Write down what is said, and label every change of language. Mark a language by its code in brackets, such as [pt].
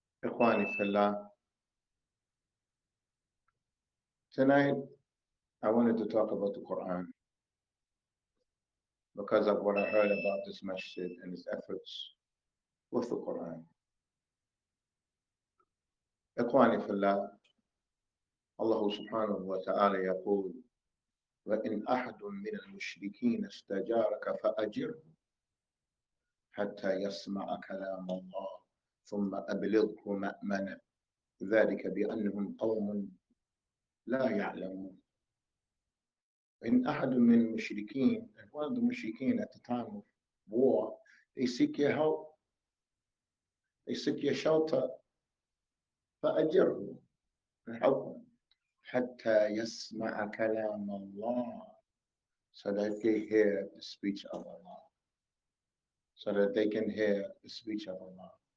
[en] Ikhwani fillah, tonight I wanted to talk about the Quran because of what I heard about this masjid and its efforts with the Quran. [ar] Ikhwani fillah, Allah subhanahu wa ta'ala يقول: وإن أحد من المشركين استجارك فأجره حتى يسمع كلام الله ثم أبلغه مأمنه ذلك بأنهم قوم لا يعلمون. إن أحد من المشركين, [en] and one of the mushrikeen at the time of war, they seek your help, they seek your shelter, [ar] فأجره, [en] and help them, [ar] حتى يسمع كلام الله, [en] so that they hear the speech of Allah, so that they can hear the speech of Allah.